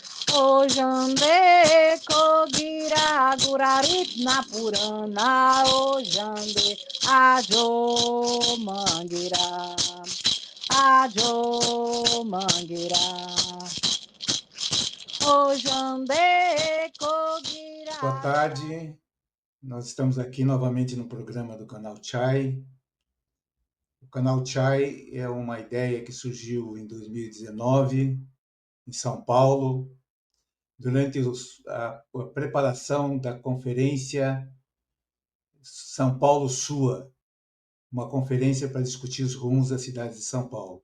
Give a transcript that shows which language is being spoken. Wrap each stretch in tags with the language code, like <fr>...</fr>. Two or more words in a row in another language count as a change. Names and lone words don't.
<gn>Ojande kogira gurarit na purana ojande ajo mangira ajo mangira ojande kogira.</gn> <pt>Boa tarde, nós estamos aqui novamente no programa do Canal Chai. O Canal Chai é uma ideia que surgiu em 2019, em São Paulo, durante a preparação da conferência São Paulo-SUA, uma conferência para discutir os rumos da cidade de São Paulo.</pt>